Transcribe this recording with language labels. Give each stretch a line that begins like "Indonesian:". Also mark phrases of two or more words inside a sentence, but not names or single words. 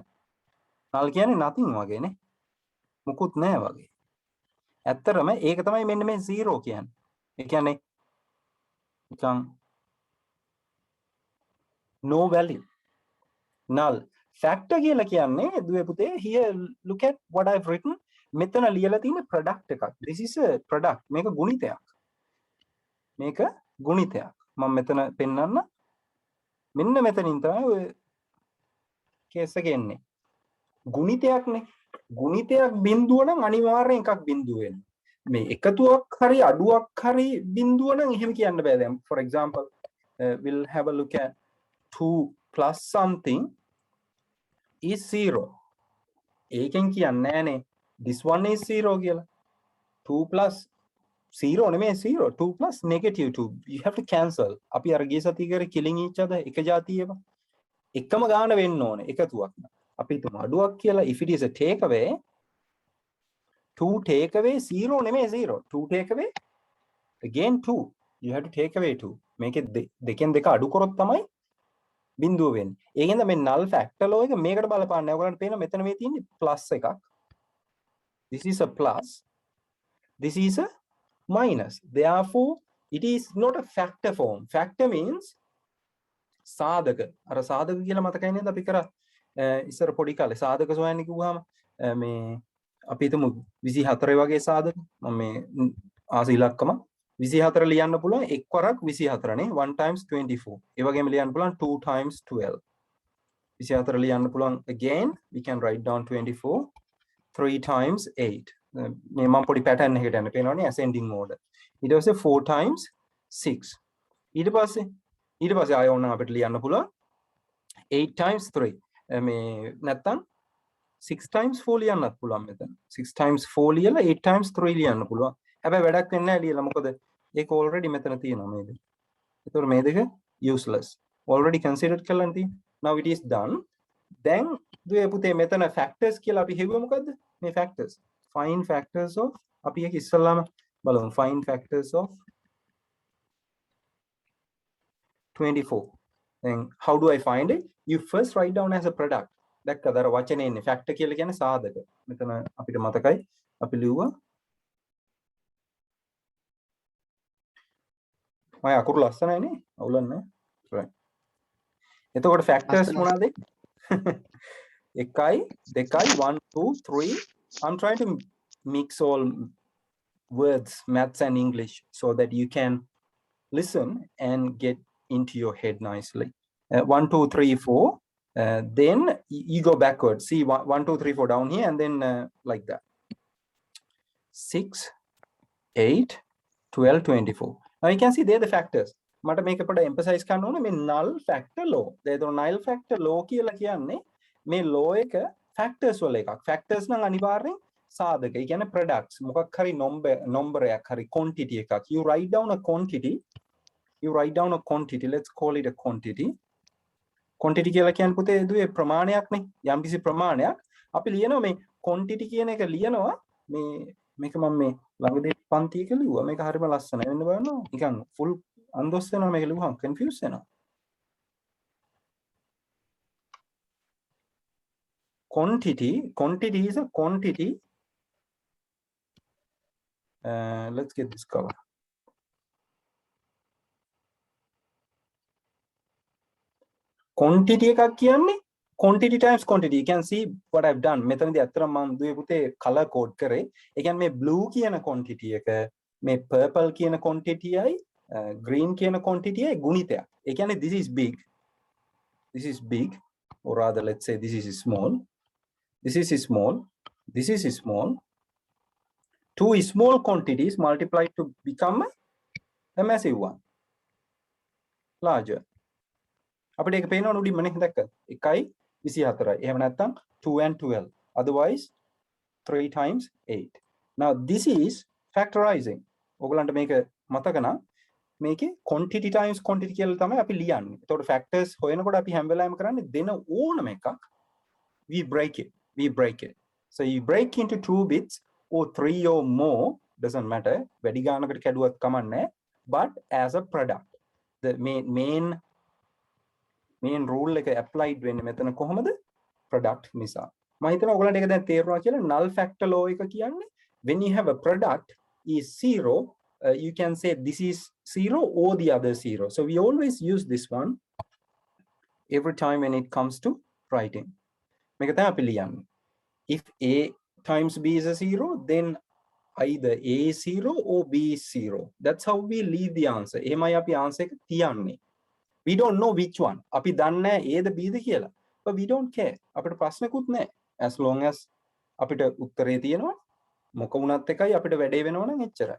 Sinhala: null කියන්නේ nothing වගේනේ. මුකුත් නැහැ වගේ. ඇත්තටම ඒක තමයි මෙන්න මේ 0 කියන්නේ. ඒ කියන්නේ නිකන්
English: no value. null. factor
Sinhala: කියලා කියන්නේ දුවේ පුතේ
English: here look at what I've written.
Sinhala: මෙතන ලියලා තියෙන product එකක්.
English: This is a product.
Sinhala: මේක ගුණිතයක්. මේක ගුණිතයක්. මම මෙතන පෙන්නන්න. මෙන්න මෙතනින් තමයි ඔය කේස් එක එන්නේ. ගුණිතයක්නේ. ගුණිතයක් බිඳුව නම් අනිවාර්යෙන් එකක් බිඳුව වෙනවා. මේ එකතුවක් හරි අඩුවක් හරි බිඳුව නම් එහෙම කියන්න බෑ.
English: දැන් for example we'll have a look at 2 plus something is 0.
Sinhala: ඒකෙන් කියන්නේ නෑනේ
English: this one is 0
Sinhala: කියලා. 2 plus 0 නෙමෙයි 0.
English: 2 plus negative 2. You have to cancel.
Sinhala: අපි අර ගිය සතියේ කරේ
English: killing each other
Sinhala: එක જાතියේම. එකම ගාන වෙන්න ඕනේ එකතුවක්. අපි හිතමු අඩුවක් කියලා.
English: If it is a take away 2 take away 0 නෙමෙයි 0. 2 take away again 2. You have to take away 2.
Sinhala: මේකේ දෙකෙන් දෙක අඩු කරොත් තමයි බිඳුව වෙන්නේ. ඒකෙන්ද මේ
English: null factor law
Sinhala: එක මේකට බලපාන්නේ. ඔයගලන්ට පේනවා මෙතන මේ තියෙන්නේ plus එකක්.
English: This is a plus. This is a minus. Therefore, it is not a factor form. Factor means සාධක.
Sinhala: අර සාධක කියලා මතකයි නේද අපි කරා ඉස්සර පොඩි කාලේ සාධක සොයන්න කිව්වහම මේ අපි හිතමු 24 වගේ සාධක. මම මේ ආස ඉලක්කම 24 ලියන්න පුළුවන් එක් වරක් 24 නේ 1 times 24. ඒ වගේම ලියන්න පුළුවන්
English: 2 times 12. 24
Sinhala: ලියන්න පුළුවන්
English: again we can write down 24 3 times 8.
Sinhala: මේ මම පොඩි pattern එකකට යන්න පේනවනේ
English: ascending order.
Sinhala: ඊට පස්සේ 4 times 6. ඊට පස්සේ ආයෙ ඕනනම් අපිට ලියන්න පුළුවන් 8 times 3. මේ නැත්තම් 6 times 4 ලියන්නත් පුළුවන් මෙතන. 6 times 4 ලියලා 8 times 3 ලියන්න පුළුවන්. හැබැයි වැඩක් වෙන්නේ නැහැ ලියලා. මොකද ඒක already මෙතන තියෙනවා මේ දෙක. ඒතකොට මේ දෙක useless.
English: Already considered
Sinhala: කරලා තියෙනවා.
English: Now it is done.
Sinhala: දැන් දුවේ පුතේ මෙතන factors කියලා අපි හෙව්වේ මොකද්ද? මේ factors.
English: Find factors of
Sinhala: අපි එක ඉස්සල්ලාම බලමු.
English: Find factors of 24. Then how do I find it? You first write down as a product.
Sinhala: දැක්කද අර වචනේ ඉන්නේ factor කියලා කියන්නේ සාධක. මෙතන අපිට මතකයි අපි ලිව්වා මම අකුරු ලස්සනයි නේ අවුලන්නේ right. එතකොට factors මොනවාද? 1 2 1 2 3.
English: I'm trying to mix all words maths and English so that you can listen and get into your head nicely. 1 2 3 4. Then you go backwards. See 1 2 3 4 down here and then like that. 6 8 12 24. Now you can see they're the factors.
Sinhala: මට මේක පොඩ්ඩක් emphasize කරන්න ඕනේ මේ
English: null factor law.
Sinhala: ඒතකොට
English: null factor law
Sinhala: කියලා කියන්නේ මේ law එක factors වල එකක්. factors නම් අනිවාර්යෙන් සාධක. ඒ කියන්නේ products. මොකක් හරි number එකක් හරි quantity එකක්.
English: You write down a quantity. Let's call it a quantity.
Sinhala: quantity කියලා කියන්නේ පුතේ දුවේ ප්‍රමාණයක්නේ. යම්කිසි ප්‍රමාණයක් අපි ලියනවා මේ quantity කියන එක ලියනවා මේ මේක මම මේ ළඟදී පන්තියක ලිව්වා. මේක හරිම ලස්සනයි. වෙන්න බලන්න. නිකන් full අන්දොස් වෙනවා මේක ලිව්වහම confuse වෙනවා.
English: Quantity is a quantity. Let's get this cover. Quantity
Sinhala: එකක් කියන්නේ
English: quantity times quantity. You can see what I've done.
Sinhala: මෙතනදී අත්‍තරම මම දුවේ පුතේ
English: color code
Sinhala: කරේ. ඒ කියන්නේ මේ blue කියන quantity එක මේ purple කියන quantity යයි green කියන quantity යයි ගුණිතයක්. ඒ කියන්නේ
English: this is big or rather let's say this is small. This is small. Two small quantities multiplied to become a massive one. Larger.
Sinhala: අපිට ඒක පේනවනේ උඩින්ම නේ දැක්කද? 1 24යි. එහෙම නැත්නම් 2 and 12. Otherwise 3 times 8.
English: Now this is factorizing.
Sinhala: ඔයගලන්ට මේක මතක නම් මේකේ quantity times quantity කියලා තමයි අපි ලියන්නේ. එතකොට factors හොයනකොට අපි හැම වෙලාවෙම කරන්නේ දෙන ඕනම එකක්
English: we break it. So you break into 2 bits or 3 or more, doesn't matter.
Sinhala: වැඩි ගානකට කැඩුවත් කමන්නේ.
English: But as a product, the main rule
Sinhala: එක applied වෙන්නේ මෙතන කොහොමද? Product නිසා. මම හිතනවා ඔයගලන්ට ඒක දැන් තේරුණා කියලා.
English: Null factor law
Sinhala: එක කියන්නේ
English: when you have a product is 0, you can say this is 0 or the other 0. So we always use this one every time when it comes to writing.
Sinhala: මේක තමයි අපි ලියන්නේ.
English: If A times B is a 0, then either A is 0 or B is 0. That's how we leave the answer.
Sinhala: එහෙමයි අපි answer එක තියන්නේ.
English: We don't know which one.
Sinhala: අපි දන්නේ A ද B ද කියලා.
English: But we don't care.
Sinhala: අපිට ප්‍රශ්නකුත් නැහැ.
English: As long as
Sinhala: අපිට උත්තරේ තියෙනවා මොක වුණත් එකයි අපිට වැඩේ වෙනවා නම් එච්චරයි.